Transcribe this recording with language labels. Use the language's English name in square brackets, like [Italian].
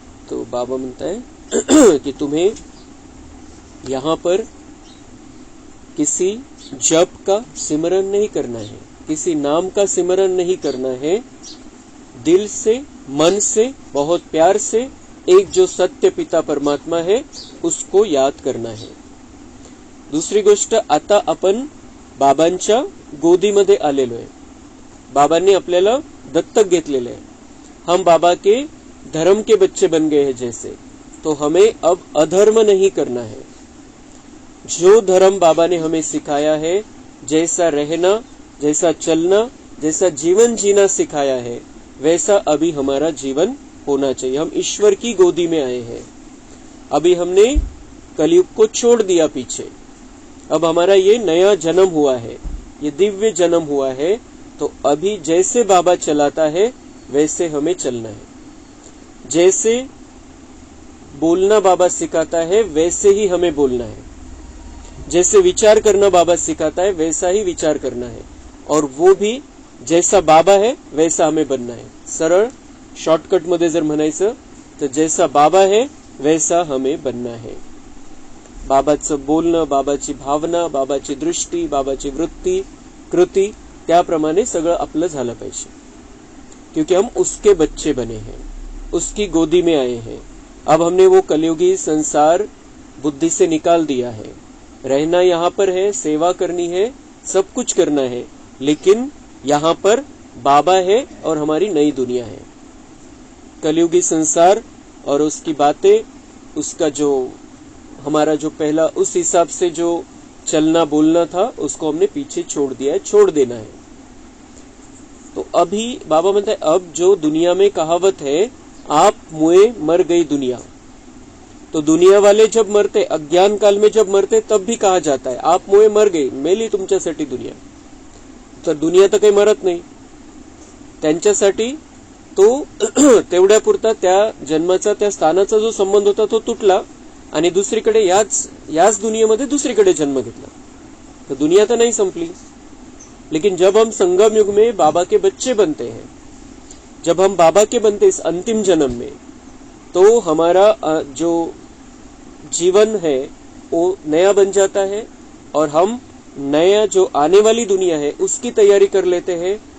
[Hindi] तो बाबा म्हणता है कि तुम्हें यहाँ पर किसी जप का सिमरन नहीं करना है, किसी नाम का सिमरन नहीं करना है। दिल से, मन से, बहुत प्यार से एक जो सत्य पिता परमात्मा है उसको याद करना है। [Marathi] दुसरी गोष्ट, आता आपण बाबांच्या गोदीमध्ये आलेलो आहे। बाबांनी आपल्याला दत्तक घेतलेले आहे। [Hindi] हम बाबा के धर्म के बच्चे बन गए हैं जैसे, तो हमें अब अधर्म नहीं करना है। जो धर्म बाबा ने हमें सिखाया है, जैसा रहना, जैसा चलना, जैसा जीवन जीना सिखाया है, वैसा अभी हमारा जीवन होना चाहिए। हम ईश्वर की गोदी में आए हैं। अभी हमने कलयुग को छोड़ दिया पीछे। अब हमारा ये नया जन्म हुआ है, ये दिव्य जन्म हुआ है। तो अभी जैसे बाबा चलाता है वैसे हमें चलना है। जैसे बोलना बाबा सिखाता है वैसे ही हमें बोलना है। जैसे विचार करना बाबा सिखाता है वैसा ही विचार करना है। और वो भी जैसा बाबा है वैसा हमें बनना है। [Marathi] सरळ शॉर्टकट मध्ये जर म्हणायचं तर [Hindi] जैसा बाबा है वैसा हमें बनना है। [Marathi] बाबाचं बोलणं, बाबाची भावना, बाबाची दृष्टी, बाबाची वृत्ती, कृती, त्याप्रमाणे सगळं आपलं झालं पाहिजे। [Hindi] क्योंकि हम उसके बच्चे बने हैं, उसकी गोदी में आए हैं। अब हमने वो कलयुगी संसार बुद्धि से निकाल दिया है। रहना यहाँ पर है, सेवा करनी है, सब कुछ करना है, लेकिन यहाँ पर बाबा है और हमारी नई दुनिया है। कलयुगी संसार और उसकी बातें, उसका जो हमारा जो पहला उस हिसाब से जो चलना बोलना था उसको हमने पीछे छोड़ दिया है, छोड़ देना है। तो अभी बाबा म्हणते अब जो दुनिया में कहावत है, आप मुए मर गई दुनिया, तो दुनिया वाले जब मरते, अज्ञान काल में जब मरते, तब भी कहा जाता है आप मुळे मर गई, [Marathi] मेली तुमच्यासाठी दुनिया. तर दुनिया तर काही मरत नाही त्यांच्यासाठी. तो तेवढ्यापुरता त्या जन्माचा, त्या स्थानाचा जो संबंध होता तो तुटला आणि दुसरीकडे याच दुनियेमध्ये दुसरीकडे जन्म घेतला. [Hindi] तो दुनिया तो नहीं संपली. लेकिन जब हम संगम युग में बाबा के बच्चे बनते हैं, जब हम बाबा के बनते इस अंतिम जन्म में, तो हमारा जो जीवन है वो नया बन जाता है और हम नया जो आने वाली दुनिया है उसकी तैयारी कर लेते हैं.